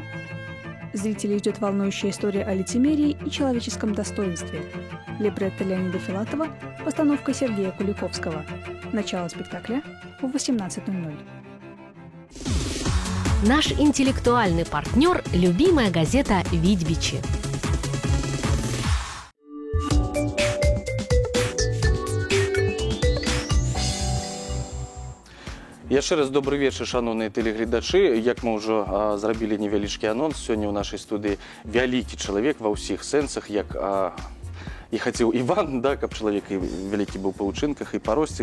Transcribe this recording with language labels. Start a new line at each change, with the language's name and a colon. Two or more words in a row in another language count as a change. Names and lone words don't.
Russian: Зрителей ждет волнующая история о лицемерии и человеческом достоинстве. Либретто Леонида Филатова, постановка Сергея Куликовского. Начало спектакля в 18:00. Наш интеллектуальный партнер – любимая газета «Видьбичи».
Belarusian: Яшчэ раз
Russian: добрый вечер,
Belarusian: шановныя тэлегледачы. Як мы ўжо зрабілі невялічкі анонс, сёння ў нашай студыі вялікі чалавек ва ўсіх сэнсах, як і хацеў Іван, да, каб чалавек і вялікі быў па ўчынках і па росце.